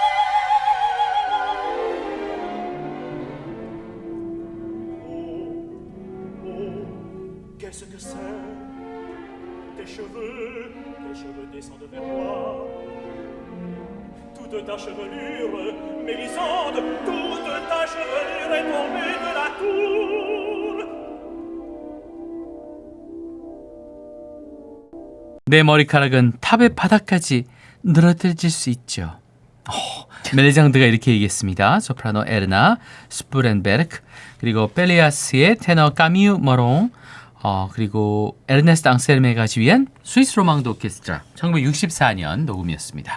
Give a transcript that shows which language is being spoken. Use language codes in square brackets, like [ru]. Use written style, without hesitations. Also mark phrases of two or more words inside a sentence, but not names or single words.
[fr] Oh, qu'est-ce que c'est? Tes cheveux descendent vers moi. Toute ta chevelure, Mélisande, toute ta chevelure est tombée de la tour. [ko] 내 머리카락은 탑의 바닥까지 늘어뜨려질 수 있죠. 멜리장드가 이렇게 얘기했습니다. 소프라노 에르나 스푸렌베르크, 그리고 펠리아스의 테너 까미유 머롱, 그리고 에르네스트 앙셀메가 지휘한 스위스 로망드 오케스트라 1964년 녹음이었습니다.